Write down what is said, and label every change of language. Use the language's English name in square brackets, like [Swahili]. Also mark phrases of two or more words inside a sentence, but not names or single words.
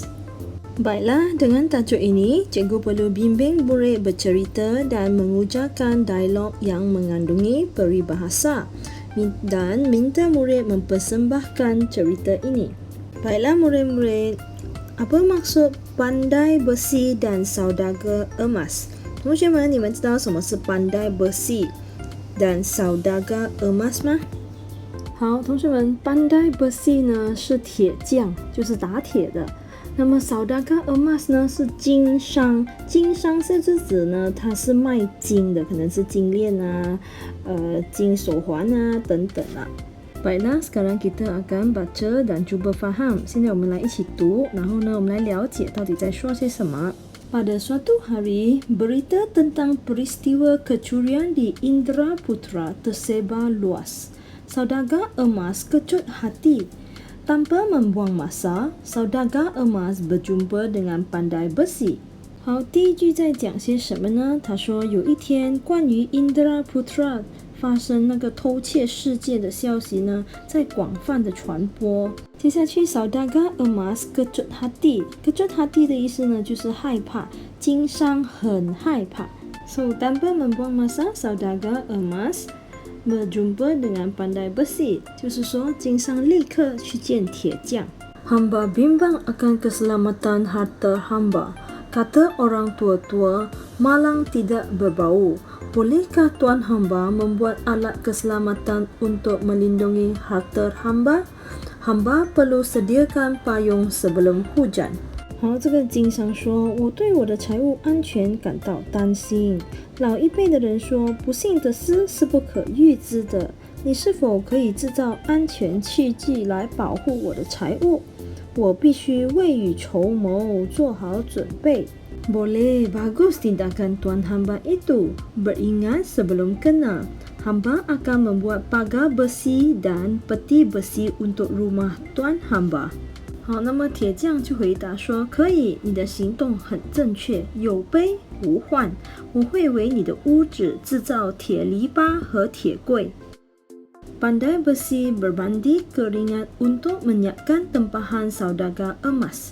[Malay] Baiklah, dengan tajuk ini, cikgu perlu bimbing murid bercerita dan mengujarkan dialog yang mengandungi peribahasa dan minta murid mempersembahkan cerita ini. Baiklah murid-murid, apa maksud pandai besi dan saudagar emas? [Chinese] 同学们，你们知道什么是 [Malay] pandai besi dan saudagar emas [Chinese] 吗？好，同学们， [Malay] pandai besi [Chinese] 呢是铁匠，就是打铁的。那么 [Malay] saudagar emas [Chinese] 呢是经商，经商是指呢它是卖金的，可能是金链啊、金手环啊等等啦。 [Malay] Baiklah, sekarang kita akan baca dan cuba faham. [Chinese] 现在我们来一起读，然后呢我们来了解到底在说些什么。 [Malay] Pada suatu hari, berita tentang peristiwa kecurian di Indraputra tersebar luas. Saudagar emas kecut hati. Tanpa membuang masa, saudagar emas berjumpa dengan pandai besi. [Chinese] 好，第一句在讲些什么呢？他说有一天，关于 Indraputra 发生那个偷窃事件的消息呢，在广泛的传播。 [Malay] 接下去 saudagar emas kecut hati， kecut hati [Chinese] 的意思呢，就是害怕，经商很害怕。 [Malay] So tanpa membuang masa, saudagar emas berjumpa dengan pandai besi， [Chinese] 就是说经商立刻去见铁匠。 [Malay] Hamba bimbang akan keselamatan harta hamba. Kata orang tua-tua, malang tidak berbau. Bolehkah tuan hamba membuat alat keselamatan untuk melindungi harta hamba? Hamba perlu sediakan payung sebelum hujan. [Chinese] 好，这个经商说，我对我的财务安全感到担心。老一辈的人说，不幸的事是不可预知的。你是否可以制造安全器具来保护我的财物？我必须未雨绸缪，做好准备。 [Malay] Boleh, bagus tindakan tuan hamba itu. Beringat sebelum kena. Hamba akan membuat pagar besi dan peti besi untuk rumah tuan hamba. [Chinese] 好，那么铁匠就回答说，可以，你的行动很正确，有备无患。我会为你的屋子制造铁篱笆和铁柜。 [Malay] Pandai besi berbandi keringat untuk menyiapkan tempahan saudagar emas.